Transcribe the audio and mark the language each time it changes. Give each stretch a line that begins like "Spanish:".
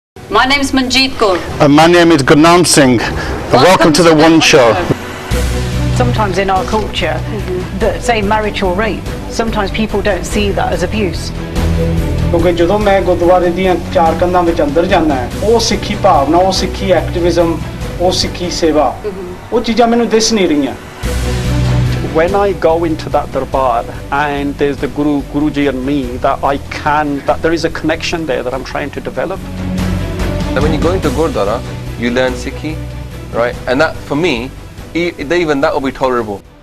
English: My name is Manjeet Kaur. And my name is Gurnam Singh. Welcome to the One Show. Sometimes in our culture, that say marriage or rape, sometimes people don't see that as abuse.
Punjabi: ਕਿਉਂਕਿ ਜਦੋਂ ਮੈਂ ਗੁਰਦੁਆਰੇ ਦੀਆਂ ਚਾਰ ਕੰਧਾਂ ਵਿੱਚ ਅੰਦਰ ਜਾਂਦਾ ਹੈ ਉਹ ਸਿੱਖੀ ਭਾਵਨਾ ਉਹ ਸਿੱਖੀ ਐਕਟਿਵਿਜ਼ਮ ਉਹ ਸਿੱਖੀ ਸੇਵਾ ਉਹ ਚੀਜ਼ਾਂ ਮੈਨੂੰ ਦਿਸ ਨਹੀਂ ਰਹੀਆਂ
English: When I go into that darbar and there's the Guruji and me, that there is a connection there that I'm trying to develop. And when you go into Gurdwara, you learn Sikhi, right? And that, for me, even that will be tolerable.